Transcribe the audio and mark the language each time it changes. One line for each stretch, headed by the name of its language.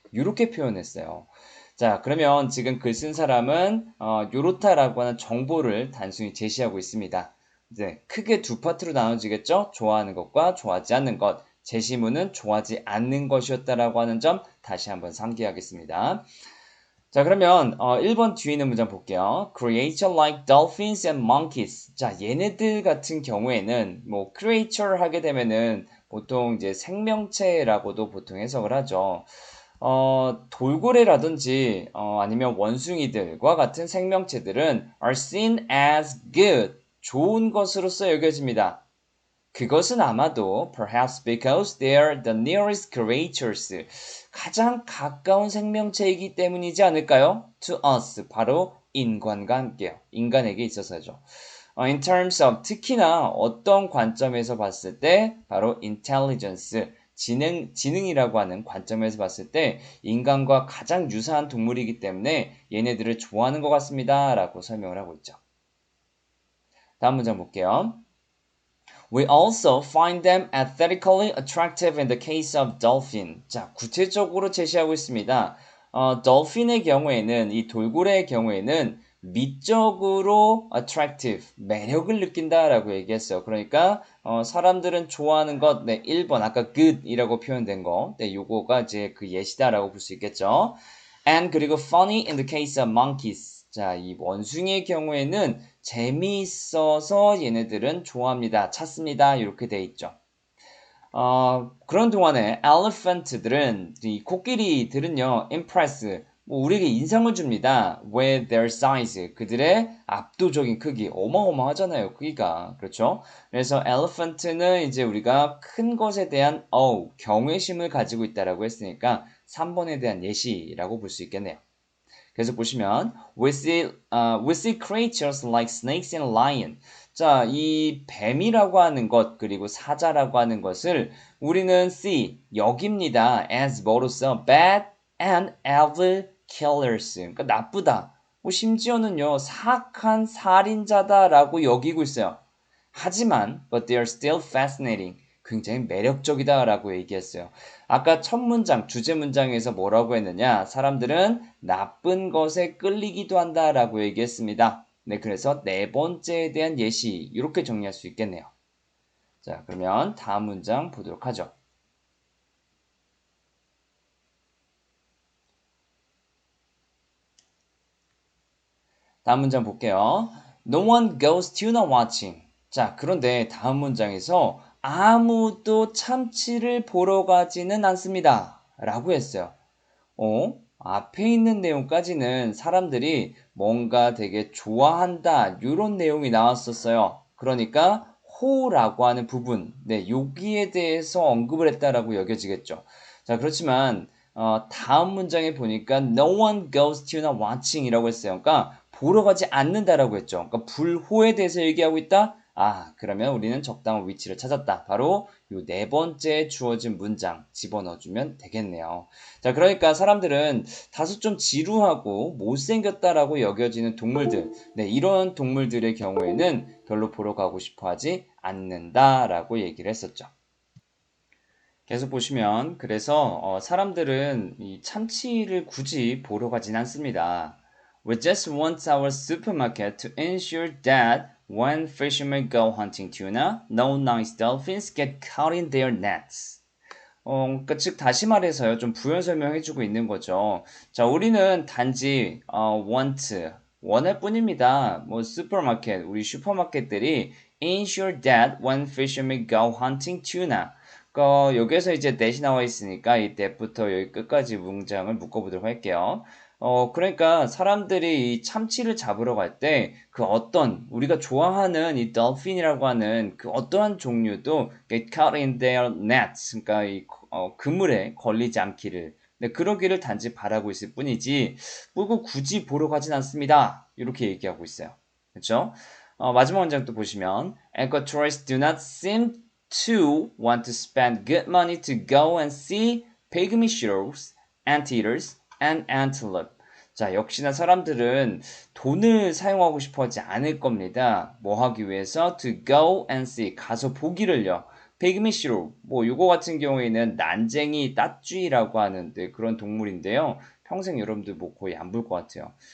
Korean: 이렇게 표현했어요. 자, 그러면 지금 글 쓴 사람은 요렇다라고 하는 정보를 단순히 제시하고 있습니다. 이제 크게 두 파트로 나눠지겠죠? 좋아하는 것과 좋아하지 않는 것. 제시문은 좋아하지 않는 것이었다라고 하는 점 다시 한번 상기하겠습니다. 자, 그러면 1번 뒤에 있는 문장 볼게요.
English: Creature like dolphins and monkeys.
Korean: 자, 얘네들 같은 경우에는 뭐 creature 하게 되면은 보통 이제 생명체라고도 보통 해석을 하죠. 돌고래라든지 아니면 원숭이들과 같은 생명체들은
English: are seen as good.
Korean: 좋은 것으로서 여겨집니다. 그것은 아마도
English: perhaps because they are the nearest creatures.
Korean: 가장 가까운 생명체이기 때문이지 않을까요?
English: To us.
Korean: 바로 인간과 함께요. 인간에게 있어서죠.
English: In terms of
Korean: 특히나 어떤 관점에서 봤을 때 바로 intelligence. 지능이라고 하는 관점에서 봤을 때 인간과 가장 유사한 동물이기 때문에 얘네들을 좋아하는 것 같습니다. 라고 설명을 하고 있죠. 다음 문장 볼게요.
English: We also find them aesthetically attractive in the case of dolphin.
Korean: 자, 구체적으로 제시하고 있습니다. dolphin의 경우에는, 이 돌고래의 경우에는 미적으로 attractive, 매력을 느낀다라고 얘기했어요. 그러니까, 사람들은 좋아하는 것, 네, 1번, 아까 good이라고 표현된 거, 네, 요거가 이제 그 예시다라고 볼 수 있겠죠.
English: And
Korean: 그리고
English: funny in the case of monkeys.
Korean: 자, 이 원숭이의 경우에는 재미있어서 얘네들은 좋아합니다. 찾습니다. 이렇게 돼 있죠. 그런 동안에 elephant들은, 이 코끼리들은요, impress, 뭐 우리에게 인상을 줍니다.
English: with their size.
Korean: 그들의 압도적인 크기. 어마어마하잖아요. 크기가. 그렇죠? 그래서 elephant는 이제 우리가 큰 것에 대한, 경외심을 가지고 있다라고 했으니까 3번에 대한 예시라고 볼 수 있겠네요. 그래서 보시면
English: we see creatures like snakes and lion.
Korean: 자, 이 뱀이라고 하는 것 그리고 사자라고 하는 것을 우리는 see 여깁니다.
English: as
Korean: 뭐로써
English: bad and evil killers.
Korean: 그러니까 나쁘다. 뭐 심지어는요 사악한 살인자다라고 여기고 있어요. 하지만
English: but they are still fascinating.
Korean: 굉장히 매력적이다라고 얘기했어요. 아까 첫 문장, 주제 문장에서 뭐라고 했느냐? 사람들은 나쁜 것에 끌리기도 한다라고 얘기했습니다. 네, 그래서 네 번째에 대한 예시, 이렇게 정리할 수 있겠네요. 자, 그러면 다음 문장 보도록 하죠. 다음 문장 볼게요.
English: No one goes tuna watching.
Korean: 자, 그런데 다음 문장에서 아무도 참치를 보러 가지는 않습니다. 라고 했어요. 앞에 있는 내용까지는 사람들이 뭔가 되게 좋아한다, 이런 내용이 나왔었어요. 그러니까 호라고 하는 부분, 네, 여기에 대해서 언급을 했다라고 여겨지겠죠. 자, 그렇지만 다음 문장에 보니까
English: no one goes to the watching
Korean: 이라고 했어요. 그러니까 보러 가지 않는다라고 했죠. 그러니까 불호에 대해서 얘기하고 있다. 아, 그러면 우리는 적당한 위치를 찾았다. 바로 요 네 번째 주어진 문장 집어넣어주면 되겠네요. 자, 그러니까 사람들은 다소 좀 지루하고 못생겼다라고 여겨지는 동물들, 네, 이런 동물들의 경우에는 별로 보러 가고 싶어 하지 않는다라고 얘기를 했었죠. 계속 보시면, 그래서 사람들은 이 참치를 굳이 보러 가진 않습니다.
English: We just want our supermarket to ensure that when fishermen go hunting tuna, no nice dolphins get caught in their nets.
Korean: 그러니까 즉 다시 말해서요. 좀 부연 설명해주고 있는 거죠. 자, 우리는 단지 want 원할 뿐입니다. 뭐 슈퍼마켓 우리 슈퍼마켓들이
English: ensure that when fishermen go hunting tuna.
Korean: 여기에서 이제 that이 나와 있으니까 이 that부터 여기 끝까지 문장을 묶어보도록 할게요. 그러니까 사람들이 이 참치를 잡으러 갈 때 그 어떤 우리가 좋아하는 이 dolphin이라고 하는 그 어떠한 종류도
English: get caught in their nets,
Korean: 그러니까 이 그물에 걸리지 않기를, 네, 그러기를 단지 바라고 있을 뿐이지 뭐 굳이 보러 가진 않습니다. 이렇게 얘기하고 있어요. 그렇죠? 마지막 문장 또 보시면
English: albatross do not seem to want to spend good money to go and see pygmy shrews, anteaters, and antelope.
Korean: 자, 역시나 사람들은 돈을 사용하고 싶어 하지 않을 겁니다. 뭐 하기 위해서?
English: To go and see.
Korean: 가서 보기를요.
English: pygmy shrew.
Korean: 뭐, 요거 같은 경우에는 난쟁이 따쥐라고 하는 그런 동물인데요. 평생 여러분들 뭐 거의 안 볼 것 같아요.